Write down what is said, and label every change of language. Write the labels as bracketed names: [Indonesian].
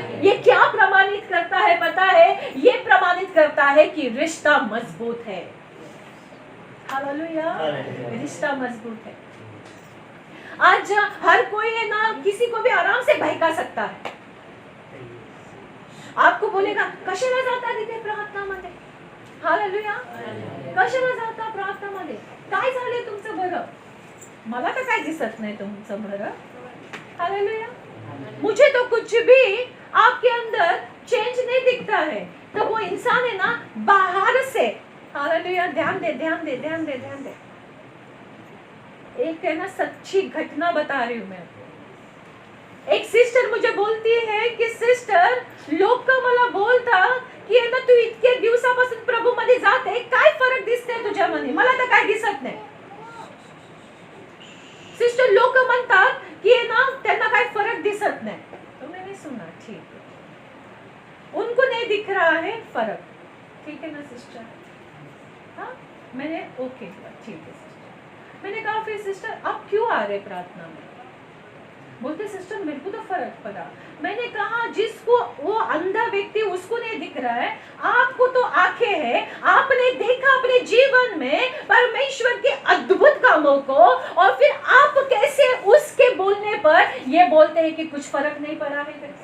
[Hindi] ये क्या प्रमाणित करता है पता है? ये प्रमाणित करता है कि रिश्ता मजबूत है। हालेलुया। रिश्ता मजबूत है। आज हर कोई है ना किसी को भी आराम से बहका सकता है। आपको बोलेगा [Marathi] कशाला जाता तिथे प्रार्थनामध्ये? हालेलुया। कशाला जाता प्रार्थनामध्ये? काय झाले तुमचं बरं? मला तर काय दिसत नाही तुमचं बरं। हालेलुया। [Hindi] मुझे तो कुछ भी आपके अंदर चेंज नहीं दिखता है। तो वो इंसान है ना बाहर से, हालेलुया, ध्यान दे ध्यान दे ध्यान दे ध्यान दे। एक है ना सच्ची घटना बता रही हूँ मैं। एक सिस्टर मुझे बोलती है की [Marathi] सिस्टर लोक मला बोलता की आता तू इतके दिवसापासून प्रभू मध्ये जाते, काय फरक दिसते तुझ्यामध्ये? मला तर काय दिसत नाही। सिस्टर लोक म्हणतात की ना त्यांना काय फरक दिसत नहीं। [Hindi] तो मैंने सुना ठीक है, उनको नहीं दिख रहा है फर्क, ठीक है ना सिस्टर? हाँ, मैंने ओके ठीक है सिस्टर। मैंने कहा फिर सिस्टर आप क्यों आ रहे प्रार्थना में? बोलते सिस्टर मेरे को तो फर्क पड़ा। मैंने कहा जिसको वो अंधा व्यक्ति उसको नहीं दिख रहा है, आपको तो आंखें हैं, आपने देखा अपने जीवन में परमेश्वर के अद्भुत कामों को, और फिर आप कैसे उसके बोलने पर ये बोलते हैं कि कुछ फर्क नहीं पड़ा है?